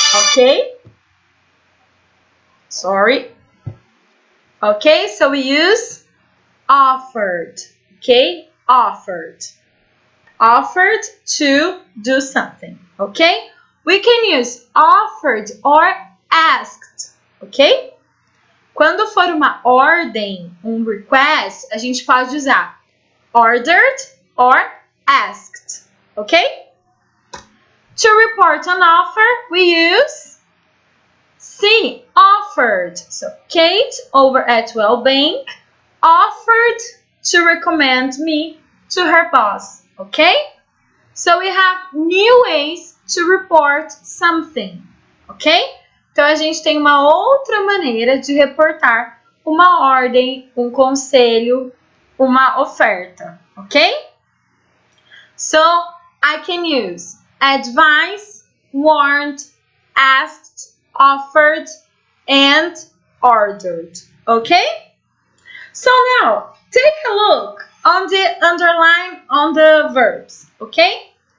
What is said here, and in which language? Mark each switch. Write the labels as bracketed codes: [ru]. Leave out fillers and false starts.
[en] Okay? Sorry. Okay, so we use offered. Okay? Offered. Offered to do something. Okay? We can use offered or asked. Ok? [pt] Quando for uma ordem, request, a gente pode usar [en] ordered or asked. Ok? To report an offer, we use C, offered. So, Kate over at Well Bank offered to recommend me to her boss. Ok? So, we have new ways to report something. Ok? [pt] Então, a gente tem uma outra maneira de reportar uma ordem, um conselho, uma oferta. [en] Ok? So, I can use advice, warned, asked, offered, and ordered. Okay? So now, take a look on the underline on the verbs. Okay?